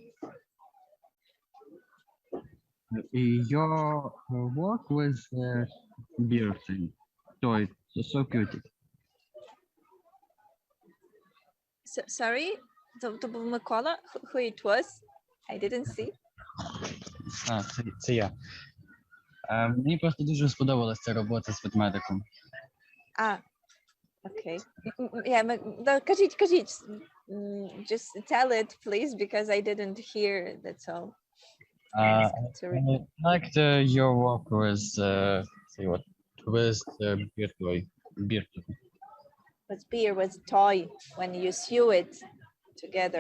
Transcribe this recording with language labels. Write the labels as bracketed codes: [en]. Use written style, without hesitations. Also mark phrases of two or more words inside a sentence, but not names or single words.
[en] Your work was beautiful, so cute. Sorry, Mikola, who it was? I didn't see. [uk] Це я. Мені просто дуже сподобалася ця робота з ведмедиком. [en] Okay. Yeah, кажіть. Just tell it, please, because I didn't hear, that's all. I liked your work with beautiful. With beer, with toy, when you sew it together.